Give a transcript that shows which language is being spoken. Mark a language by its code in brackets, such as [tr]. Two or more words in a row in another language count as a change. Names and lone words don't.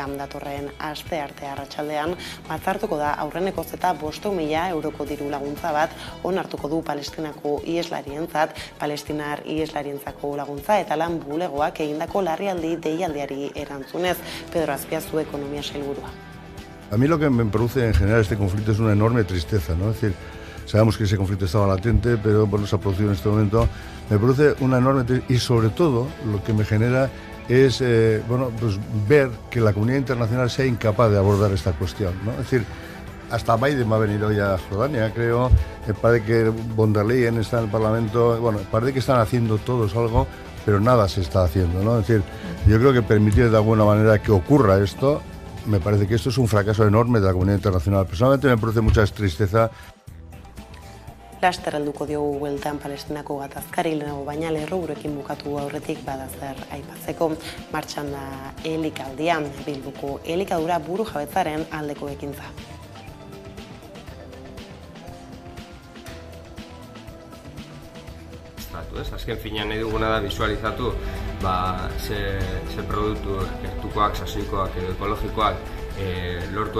[eu] Datorren astearte arratsaldean batzartuko da aurrenekoz eta 500.000 euroko diru laguntza bat onartuko du Palestinako iheslarientzat, Palestinar iheslarientzako laguntza eta lan bulegoak egindako larrialdi deialdiari erantzunez. Pedro Azpiazu, ekonomia sailburua. [es] A mí lo que me produce en general este conflicto es una enorme tristeza, ¿no? Es decir, sabemos que ese conflicto estaba latente, pero bueno, se ha producido en este momento. Me produce una enorme tristeza y sobre todo lo que me genera es pues ver que la comunidad internacional sea incapaz de abordar esta cuestión, ¿no? Es decir, hasta Biden va a venir hoy a Jordania, creo. Parece que von der Leyen está en el Parlamento. Bueno, parece que están haciendo todos algo, pero nada se está haciendo, ¿no? Es decir, yo creo que permitir de alguna manera que ocurra esto, me parece que esto es un fracaso enorme de la comunidad internacional. Personalmente me produce mucha tristeza. [eu] Laster helduko diogu bueltan Palestinako gatazkari, lehenago baina lerroburekin bukatu aurretik badazer aipatzeko. Martxan da elikaldia, Bilboko elikadura buru jabetzaren aldeko ekintza. Azken finean nahi duguna da visualizatu ze produktu gertukoak, sasoikoak edo ekologikoak lortu